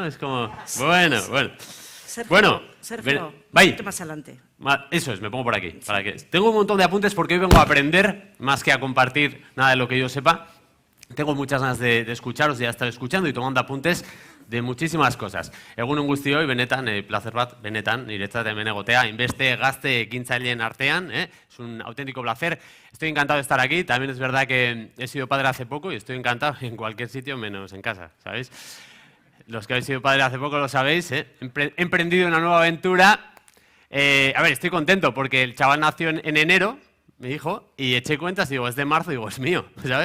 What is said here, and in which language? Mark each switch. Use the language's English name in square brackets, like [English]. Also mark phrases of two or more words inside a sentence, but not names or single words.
[Spanish] Es como... Bueno. Sergio, vaya. más adelante. Eso es, me pongo por aquí. Para que... Tengo un montón de apuntes porque hoy vengo a aprender más que a compartir nada de lo que yo sepa. Tengo muchas ganas de escucharos, ya estar escuchando y tomando apuntes de muchísimas cosas. [Basque] Egunon guztioi, benetan, placer bat, benetan, niretzat hemen egotea, inbeste, gazte, ekintzaileen artean, [Spanish] es un auténtico placer. Estoy encantado de estar aquí, también es verdad que he sido padre hace poco y estoy encantado en cualquier sitio menos en casa, ¿sabéis? Los que habéis sido padre hace poco lo sabéis, He emprendido una nueva aventura. A ver, estoy contento porque el chaval nació en enero, mi hijo, y eché cuentas y digo, es de marzo, y digo, es mío, ¿sabes?